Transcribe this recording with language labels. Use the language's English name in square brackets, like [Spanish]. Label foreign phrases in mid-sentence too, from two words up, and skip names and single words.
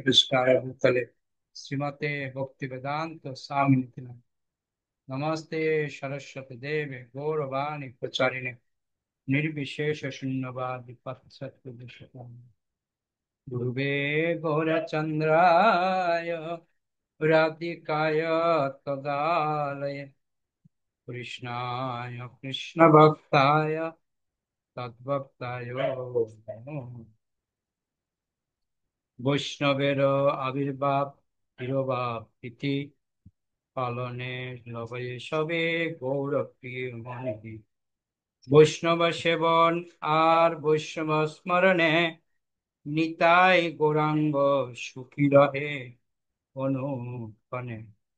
[Sanskrit] पृष्ठाय भूतले श्रीमते भक्ति वेदांत स्वामी नमस्ते सरस्वती देवे गौरवाणी प्रचारिणे निर्विशेष शून्यवादी पश्चात ध्रुवे गौरचन्द्राय राधिकाय तदालये कृष्णाय कृष्णभक्ताय तद्भक्ताय नमः। [Bangla] বৈষ্ণবের আবির্ভাব তিরোভাব তিথি পালনে লবয়ে সবে গৌরপ্রিয় মনে বৈষ্ণব সেবন আর বৈষ্ণব স্মরণে নিতাই গৌরাঙ্গ সুখী রহে অনুপনে।